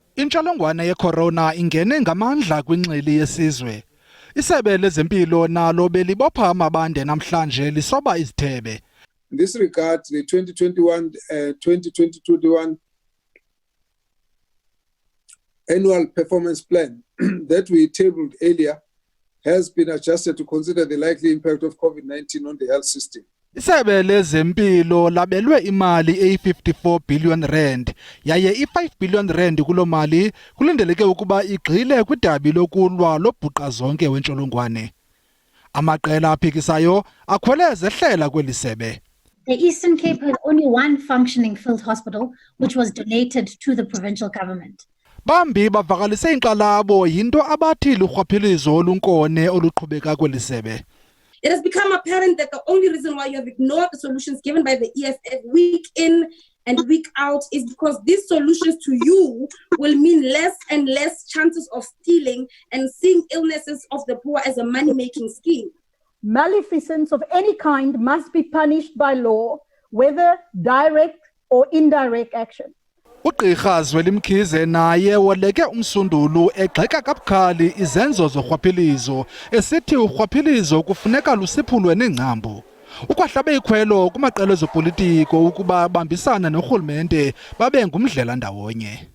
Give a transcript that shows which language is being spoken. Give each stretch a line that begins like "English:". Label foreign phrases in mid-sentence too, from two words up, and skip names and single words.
Xhosa: Intsholongwane yeCorona ingene ngamandla kwingxili yesizwe. Isebe lezempilo nalo belibopha amabande namhlanje lisoba izithebe.
English: In this regard, the 2021 annual performance plan that we tabled earlier has been adjusted to consider the likely impact of COVID-19 on the health system.
Xhosa: Isebe lezempilo labelwe imali eyi-54 billion rand, yaye i-5 billion rand kulo mali kulindeleke ukuba igxile kwidabi lokulwa lobhuqa zonke wentsholongwane. Amaqela aphikisayo akhwele zehlela kweli sebe.
English: The Eastern Cape has only one functioning field hospital, which was donated to the provincial government.
Xhosa: Bambi bavakalise inkalabo yinto abathi lurhwaphilizo olunkone oluqhubeka kweli sebe.
English: It has become apparent that the only reason why you have ignored the solutions given by the EFF week in and week out is because these solutions to you will mean less and less chances of stealing and seeing illnesses of the poor as a money-making scheme. Maleficence of any kind must be punished by law, whether direct or indirect action.
Xhosa: Ugqirha Zweli Mkhize naye woleke umsundulu egxeka kabukhali izenzo zorhwaphilizo esithi urhwaphilizo kufuneka lusiphulwe nengcambu. Ukwahlabe ikhwelo kumaqela ezopolitiko ukuba bambisana norhulumente babe ngumdlela ndawonye.